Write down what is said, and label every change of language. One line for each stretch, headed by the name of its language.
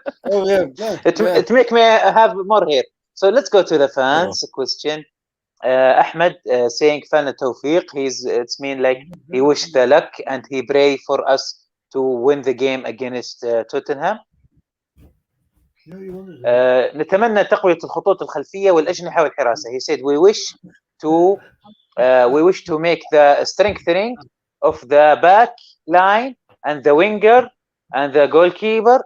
English: Oh yeah, it make me have more hair. So let's go to the fans question. Ahmed saying fan Tawfiq. It's mean like he wish the luck and he pray for us to win the game against Tottenham.
Arabic: نتمنى تقوية الخطوط الخلفية والأجنحة والحراسة.
English: He said we wish to make the strengthening of the back line and the winger and the goalkeeper.